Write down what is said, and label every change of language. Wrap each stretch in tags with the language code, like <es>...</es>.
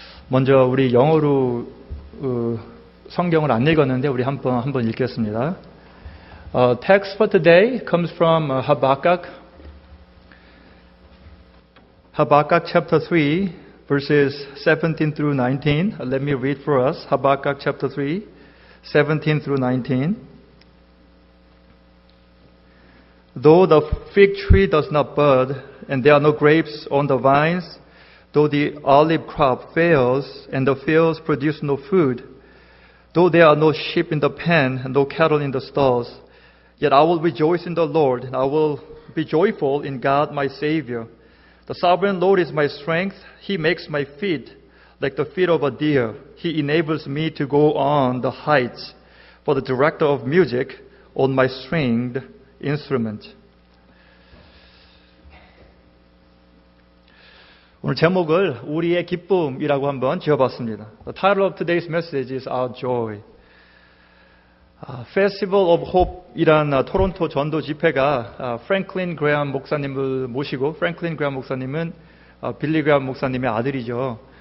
<ko>먼저 우리 영어로 성경을 안 읽었는데 우리 한번 읽겠습니다.</ko> <en>Text for today comes from Habakkuk chapter 3 verses 17 through 19. Let me read for us. Habakkuk chapter 3 17 through 19. Though the fig tree does not bud, and there are no grapes on the vines, though the olive crop fails, and the fields produce no food, though there are no sheep in the pen, and no cattle in the stalls, yet I will rejoice in the Lord, and I will be joyful in God my Savior. The sovereign Lord is my strength. He makes my feet like the feet of a deer. He enables me to go on the heights. For the director of music on my stringed instrument.</en> <ko>오늘 제목을 우리의 기쁨이라고 한번 지어봤습니다.</ko> <en>The title of today's message is Our Joy.</en> <ko>Festival of Hope이란 토론토 전도 집회가 프랭클린 그레엄 목사님을 모시고, 프랭클린 그레엄 목사님은 빌리 그레엄 목사님의 아들이죠.</ko>